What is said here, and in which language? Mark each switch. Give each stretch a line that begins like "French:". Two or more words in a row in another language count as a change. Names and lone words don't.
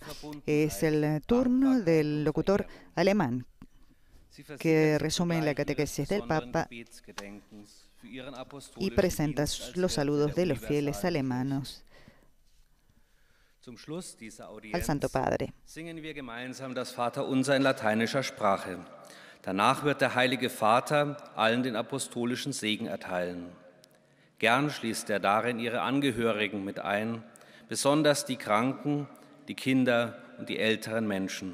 Spanish: Es el turno del locutor alemán que resume la catequesis del Papa y presenta los saludos de los fieles alemanes al Santo Padre.
German: Singen wir gemeinsam das Vaterunser in lateinischer Sprache. Danach wird der Heilige Vater allen den apostolischen Segen erteilen. Gern schließt er darin ihre Angehörigen mit ein, besonders die Kranken, die Kinder und die älteren Menschen.